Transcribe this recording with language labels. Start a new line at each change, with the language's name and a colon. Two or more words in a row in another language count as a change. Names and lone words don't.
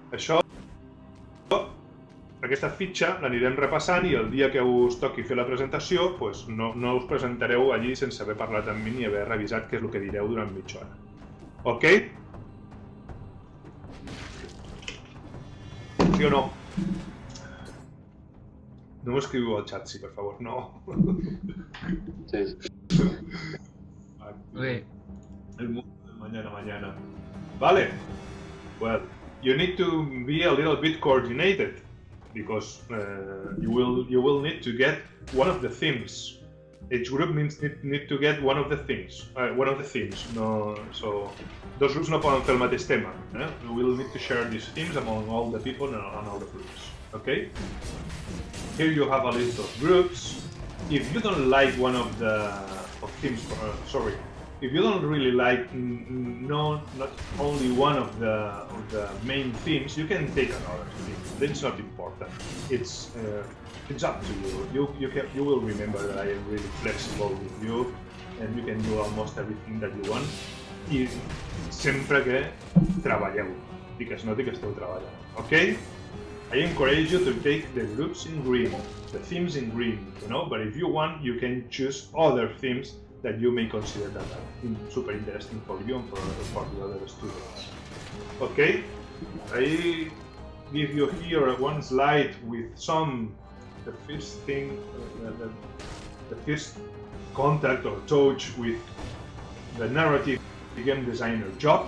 Catalan: Aquesta fitxa l'anirem repassant i el dia que us toqui fer la presentació no us presentareu allí sense haver parlat amb mi ni haver revisat què és el que direu durant mitja hora. Ok? Sí o no? No m'escriviu al xat, sí, per favor, no. Sí. Okay.
Spanish: El mundo de mañana. Vale.
English: Well, you need to be a little bit coordinated because you will need to get one of the themes. Each group need to get one of the themes.
Catalan: No, so dos grups no poden fer el mateix tema.
English: You will need to share these themes among all the people and all the groups. Okay? Here you have a list of groups. If you don't like one of the themes, if you don't really like not only one of the main themes, you can take another theme. That's not important. It's up to you. You will remember that I am really flexible with you, and you can do almost everything that you want.
Catalan: I sempre que treballeu i que es noti que esteu treballant.
English: Okay? I encourage you to take the groups in green, the themes in green, you know. But if you want, you can choose other themes that you may consider that are super interesting for you and for the other students. Okay? Ahí give you here one slide with the first thing, the first contact or touch with the narrative game designer job.